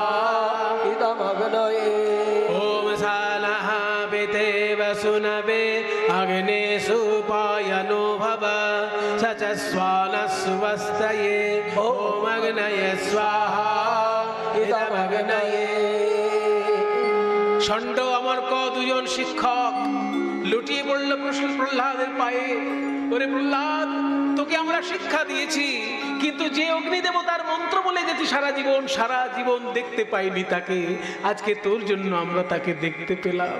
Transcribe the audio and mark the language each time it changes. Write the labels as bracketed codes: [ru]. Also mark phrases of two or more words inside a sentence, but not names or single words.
[sa] इदमग्नये ओम सालः पितेव सुनवे अग्ने सुपायनो भव स च स्वानः सुवस्तये ओम अग्नये स्वाहा इदमग्नये। [bn] ষণ্ড অমর্ক দুজন শিক্ষক লুটিয়ে পড়ল প্রহ্লাদের পায়ে। ওরে প্রহ্লাদ, তোকে আমরা শিক্ষা দিয়েছি, কিন্তু যে অগ্নি দেবতার মন্ত্র বলে গেছি সারা জীবন দেখতে পাইনি তাকে, আজকে তোর জন্য আমরা তাকে দেখতে পেলাম।